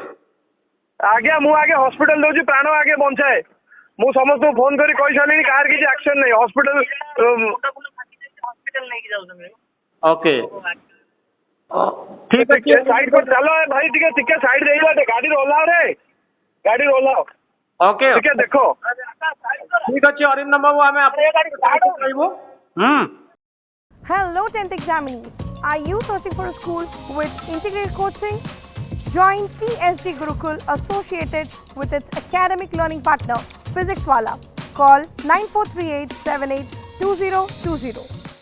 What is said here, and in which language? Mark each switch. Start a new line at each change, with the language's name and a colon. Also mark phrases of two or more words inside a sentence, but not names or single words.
Odia: ଆଜ୍ଞା ମୁଁ ଆଗେ ହସ୍ପିଟାଲ ଦଉଛି ପ୍ରାଣ ଆଗେ ବଞ୍ଚାଏ ମୁଁ ସମସ୍ତଙ୍କୁ ଫୋନ କରି କହିସାରିଲିଣି କାହାର କିଛି ଆକ୍ସନ ନାହିଁ ହସ୍ପିଟାଲ ନେଇକି ଯାଉଛନ୍ତି। ଓକେ ଠିକ ଅଛି ସାଇଡ କରି ଚାଲ ଭାଇ ଟିକେ ସାଇଡ ଦେଇଗଲା ଗାଡିରୁ ଓହ୍ଲାଅ ଓକେ ଟିକେ ଦେଖ ଠିକ ଅଛି ଅରିନ୍ଦମ ବାବୁ ଆମେ କହିବୁ।
English: Hello 10th examinees. Are you searching for a school with integrated coaching? Join TSG Gurukul associated with its academic learning partner Physics Wala. Call 9438782020.